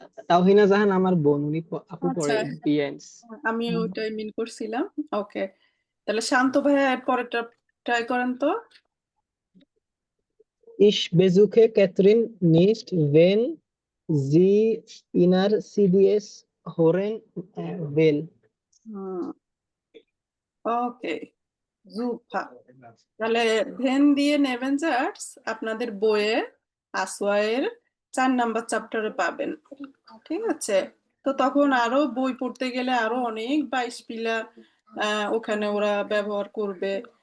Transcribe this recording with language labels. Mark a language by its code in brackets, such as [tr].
[bn] তাওহিনা জাহান আমার বোন, উনি আপু পড়ে বিএনস। আমি ওটাই মিন করছিলাম। ওকে, তাহলে শান্ত ভাইয়া এর পরেরটা ট্রাই করেন তো। [de] Ich besuche Catherine nicht, wenn sie inner CDS hören will. [bn] Okay, super. তাহলে ভেন দিয়ে নেভেঞ্জার্স আপনাদের বইয়ে আসওয়ায়ের 4 নাম্বার চ্যাপ্টারে পাবেন, ঠিক আছে? তো তখন আরো বই পড়তে গেলে আরো অনেক 22 পিলা ওখানে ওরা ব্যবহার করবে।